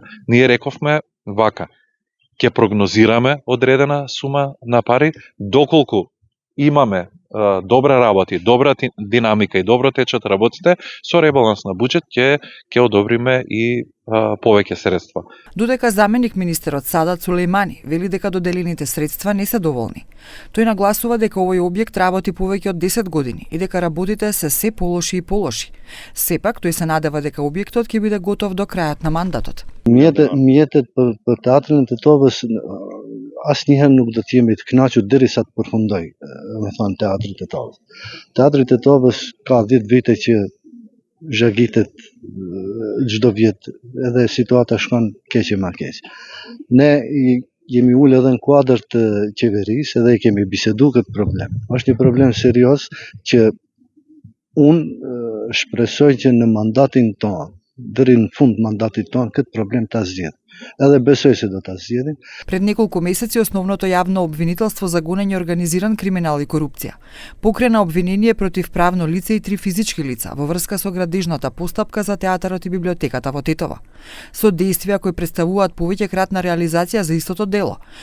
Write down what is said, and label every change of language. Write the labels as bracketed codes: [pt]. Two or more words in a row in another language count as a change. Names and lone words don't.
[mk] Ние рековме вака, ќе прогнозираме одредена сума на пари, доколку имаме добра работи, добра динамика и добро течат работите, со ребаланс на буџет ќе одобриме и повеќе средства. Додека заменик министерот Садат Сулејмани вели дека доделените средства не се доволни. Тој нагласува дека овој објект работи повеќе од 10 години и дека работите се полоши и полоши. Сепак тој се надева дека објектот ќе биде готов до крајот на мандатот. [sq] Mjetet për teatrin e Tetovës, asnjëherë nuk do të jemi të kënaqur derisa të përfundoj, me thënë teatri i Tetovës. Teatri i Tetovës ka 10 vite që zhagitet çdo vit, edhe situata shkon keq e më keq. Ne jemi ulë edhe në kuadër të qeverisë edhe i kemi bisedu këtë problem. Është një problem serioz që unë shpresoj që në mandatin tonë, deri në fund mandatit tonë, këtë problem ta zgjidhim. Edhe besoj se do ta zgjidhim. [mk] Пред неколку месеци основното јавно обвинителство за гонење организиран криминал и корупција покрена обвинение против правно лице и 3 физички лица во врска со градежната постапка за театарот и библиотеката во Тетово. Со дејствија кои представуваат повеќекратна реализација за истото дело.